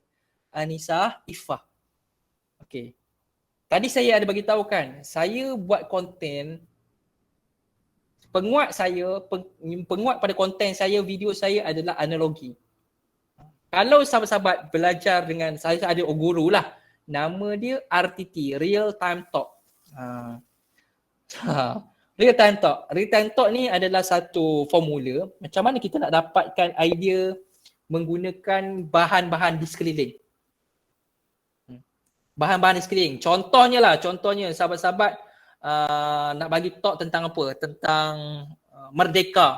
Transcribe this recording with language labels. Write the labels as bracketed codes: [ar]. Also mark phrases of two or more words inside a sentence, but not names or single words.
[ms] Anissa Ifah. Okey. Tadi saya ada bagi tahu kan, saya buat konten, penguat pada konten saya, video saya adalah analogi. Kalau sahabat-sahabat belajar dengan saya, ada guru lah. Nama dia RTT, Real Time Talk. Real Time Talk. Real Time Talk ni adalah satu formula macam mana kita nak dapatkan idea menggunakan bahan-bahan di sekeliling. Bahan-bahan di sekeliling. Contohnya sahabat-sahabat nak bagi talk tentang apa? Tentang merdeka.